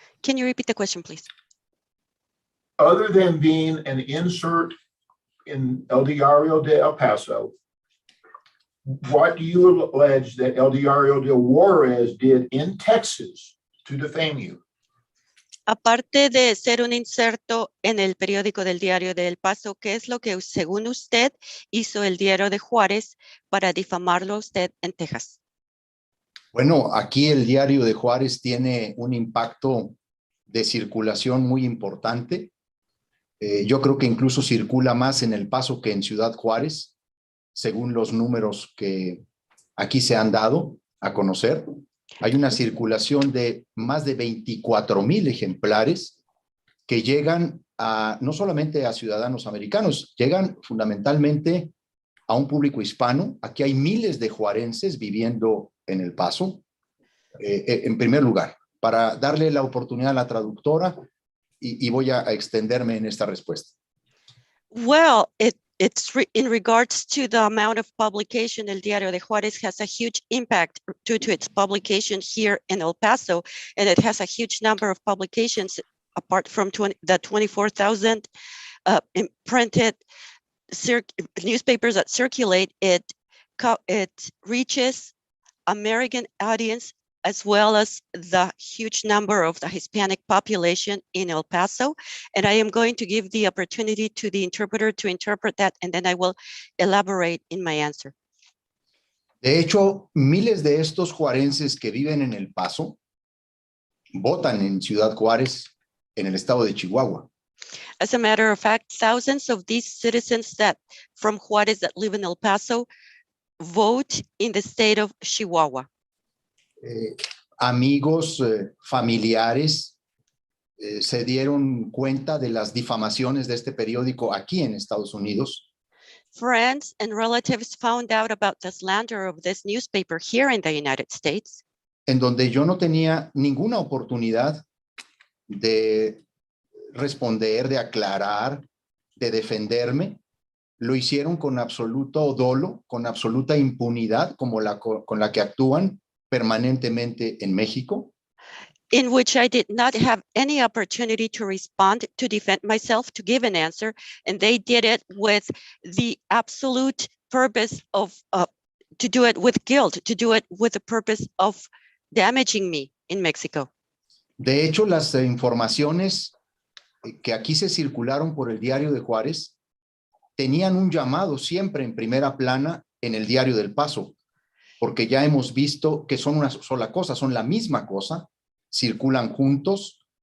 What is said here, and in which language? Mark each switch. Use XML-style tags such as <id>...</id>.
<en>Can you repeat the question, please? Other than being an insert in El Diario de El Paso, what do you allege that El Diario de Juarez did in Texas to defame you?</en> <es>Aparte de ser un inserto en el periódico del Diario del Paso, ¿qué es lo que, según usted, hizo el Diario de Juárez para difamarlo a usted en Texas? Bueno, aquí el Diario de Juárez tiene un impacto de circulación muy importante. Yo creo que incluso circula más en El Paso que en Ciudad Juárez, según los números que aquí se han dado a conocer. Hay una circulación de más de 24,000 ejemplares que llegan no solamente a ciudadanos americanos, llegan fundamentalmente a un público hispano. Aquí hay miles de juarenses viviendo en El Paso. En primer lugar, para darle la oportunidad a la traductora y voy a extenderme en esta respuesta.</es> <en>Well, it's in regards to the amount of publication, El Diario de Juárez has a huge impact due to its publication here in El Paso, and it has a huge number of publications apart from the 24,000 printed newspapers that circulate. It reaches American audience as well as the huge number of the Hispanic population in El Paso. And I am going to give the opportunity to the interpreter to interpret that, and then I will elaborate in my answer.</en> <es>De hecho, miles de estos juarenses que viven en El Paso votan en Ciudad Juárez, en el estado de Chihuahua.</es> <en>As a matter of fact, thousands of these citizens from Juárez that live in El Paso vote in the state of Chihuahua.</en> <es>Amigos, familiares, se dieron cuenta de las difamaciones de este periódico aquí en Estados Unidos.</es> <en>friends and relatives found out about the slander of this newspaper here in the United States,</en> <es>en donde yo no tenía ninguna oportunidad de responder, de aclarar, de defenderme, lo hicieron con absoluto dolo, con absoluta impunidad, como con la que actúan permanentemente en México.</es> <en>in which I did not have any opportunity to respond, to defend myself, to give an answer, and they did it with the absolute purpose of, to do it with guilt, to do it with the purpose of damaging me in Mexico.</en> <es>De hecho, las informaciones que aquí se circularon por el Diario de Juárez tenían un llamado siempre en primera plana en el Diario del Paso, porque ya hemos visto que son una sola cosa, son la misma cosa, circulan juntos.</es>